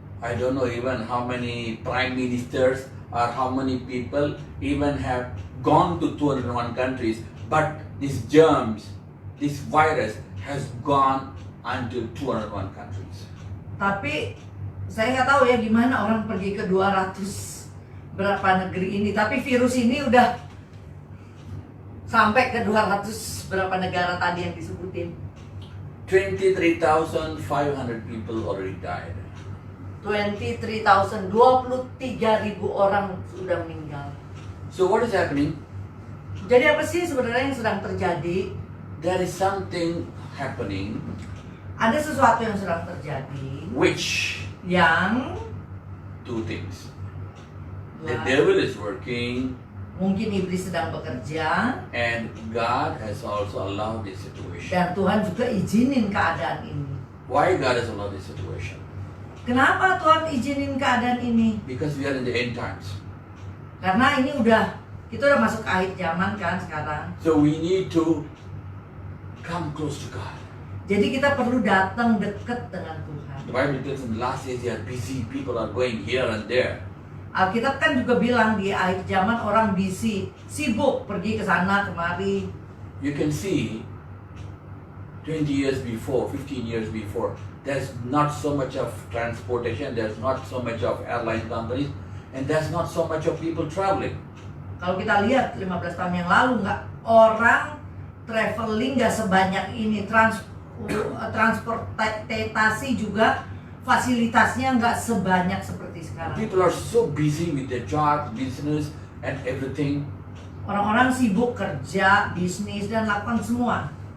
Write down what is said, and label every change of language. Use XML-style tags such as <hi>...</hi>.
<en>I don't know even how many prime ministers or how many people even have gone to 201 countries, but these germs, this virus has gone unto 201 countries.</en> <id>Tapi saya nggak tahu ya gimana orang pergi ke 200 berapa negeri ini. Tapi virus ini udah sampai ke 200 berapa negara tadi yang disebutin.</id> <en>23,500 people already died.</en> <id>23,000 orang sudah meninggal.</id> <en>So what is happening?</en> <id>Jadi apa sih sebenarnya yang sedang terjadi?</id> <en>There is something happening</en> <id>Ada sesuatu yang sedang terjadi</id> <en>which</en> <id>yang</id> <en>two things. The</en> <id>Nah,</id> <en>devil is working</en> <id>mungkin iblis sedang bekerja</id> <en>and God has also allowed this situation.</en> <id>dan Tuhan juga izinin keadaan ini.</id> <en>Why God has allowed this situation?</en> <id>Kenapa Tuhan izinin keadaan ini?</id> <en>Because we are in the end times.</en> <id>Karena ini kita udah masuk akhir zaman kan sekarang.</id> <en>So we need to come close to God.</en> <id>Jadi kita perlu datang dekat dengan Tuhan.</id> <en>The Bible tells in the last days they are busy, people are going here and there.</en> <id>Alkitab kan juga bilang di akhir zaman orang busy, sibuk pergi ke sana kemari.</id> <en>You can see 20 years before, 15 years before, there's not so much of transportation, there's not so much of airline companies, and there's not so much of people traveling.</en> <id>Kalau kita lihat 15 tahun yang lalu orang traveling nggak sebanyak ini, transportasi juga fasilitasnya nggak sebanyak seperti sekarang.</id> <en>People are so busy with their job, business, and everything,</en> <id>Orang-orang sibuk kerja, bisnis dan lakukan semua.</id>